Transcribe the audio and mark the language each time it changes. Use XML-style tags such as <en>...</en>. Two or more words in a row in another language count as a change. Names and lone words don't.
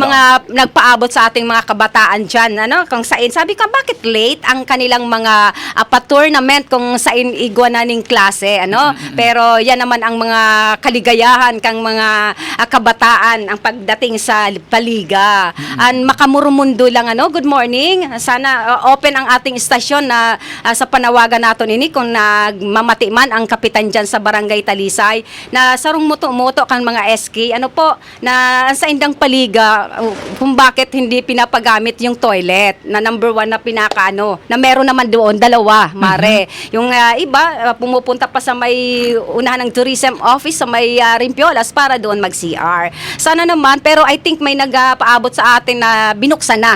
<tl>mga nagpaabot sa ating mga kabataan dyan, kung sain, sabi ko, bakit late ang kanilang mga pa-tournament</tl> <bik>kung sain iguananing klase,</bik> <tl>pero yan naman ang mga kaligayahan kang mga kabataan ang pagdating sa paliga.</tl> <bik>Ang makamurumundo lang, good morning, sana open ang ating istasyon na sa panawagan natin ini kung nagmamati man ang kapitan dyan sa Barangay Talisay, na sarong muto-muto kang mga SK, na sa indang paliga,</bik> <tl>kung bakit hindi pinapagamit yung toilet na number 1 na na meron naman doon, dalawa, Mare. Yung iba, pumupunta pa sa may unahan ng tourism office sa may Rimpiolas para doon mag-CR. Sana naman, pero</tl> <en>I think</en> <tl>may nagpaabot sa atin na binuksan na.</tl>